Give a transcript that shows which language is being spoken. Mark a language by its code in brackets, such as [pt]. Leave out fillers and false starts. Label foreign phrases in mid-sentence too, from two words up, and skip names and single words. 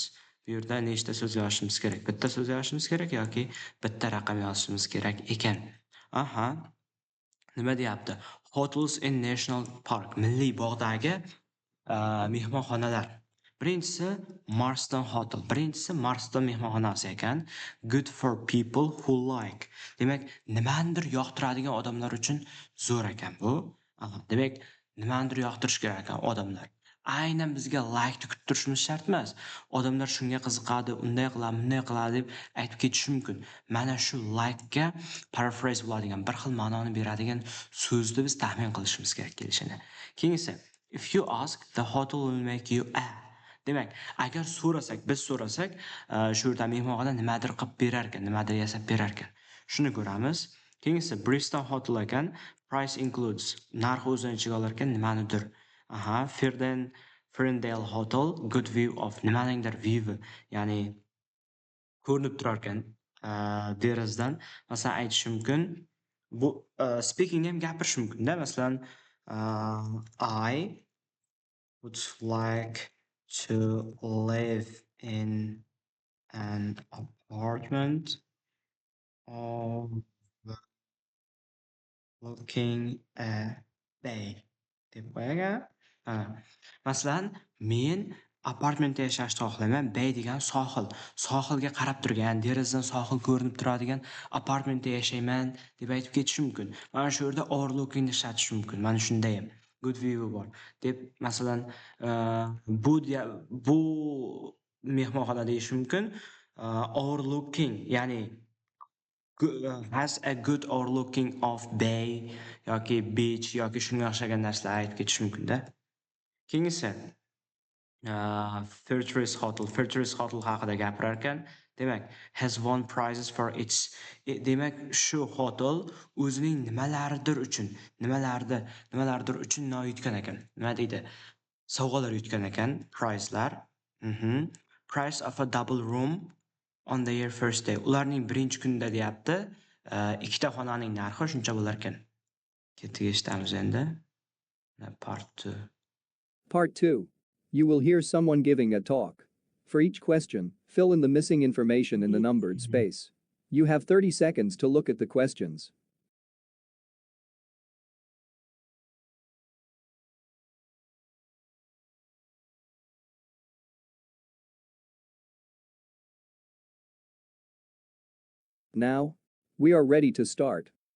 [uz] Bu yerda nechta so'z yozishimiz kerak? Bitta so'z yozishimiz kerak yoki bitta raqam yozishimiz kerak ekan. Aha. Nima deyapti? [en] Hotels in National Park, [uz] Milliy bog'dagi mehmonxonalar. Birinchisi Marston Hotel. Birinchisi Marston mehmonxonasi ekan. [en] Good for people who like. [uz] Demak, nimanidir yoqtiradigan odamlar uchun zo'r ekan bu. Demak, nimanidir yoqtirish kerak ekan odamlar. Aynan bizga like ni kutib turishimiz shart emas. Odamlar shunga qiziqadi, unday qiladi, bunday qiladi deb aytib ketishi mumkin. Mana shu like ga paraphrase bo'ladigan, bir xil ma'noni beradigan so'zni biz taxmin qilishimiz kerak kelishini. Keyingisi, [en] if you ask, the hotel will make you a. [uz] Demak, agar biz so'rasak, shu yerda mehmonxona nimadir qilib berar ekan, nimadir yasab berar ekan. Shuni ko'ramiz. Keyingisi Bristol Hotel ekan. [en] Price includes. [uz] Narxi o'zini ichiga olar ekan nimanidir. [en] Ferndale Hotel, good view of nimaningdir view, [uz] ya'ni ko'rinib turar ekan derazadan. Masalan, aytish mumkin. Bu speaking ham gapirish mumkin-da. Masalan, [en] I would like to live in an apartment overlooking a bay. [uz] Deb qo'yagan. Masalan, men apartmentda yashashni xohlayman. Bay degan sohil. Sohilga qarab turgan, derazadan sohil ko'rinib turadigan apartmentda yashayman deb aytib ketish mumkin. Mana shu yerda overlooking ni ishlatish mumkin. Mana shunday ham [en] good view [uz] bor deb masalan bu mehmonxona deyish mumkin. Overlooking ya'ni [en] has a good overlooking of bay [uz] yoki beach yoki shunga o'xshagan narsalar aytib ketish mumkin-da. Keyingisi Fairtrade Hotel haqida gapirar ekan. Demak, [en] has won prizes for its. [uz] Demak, shu hotel o'zining nimalardir uchun yutgan ekan. Nima deydi? Sovg'alar yutgan ekan, prizlar. [en] Price of a double room on their first day. [uz] Ularning birinchi kunida deyapti, ikkita xonaning narxi shuncha bo'lar ekan. Ketiga eshitamiz endi. [en] Part 2. Part 2. You will hear someone giving a talk. For each question, fill in the missing information in the numbered space. You have 30 seconds to look at the questions. Now, we are ready to start.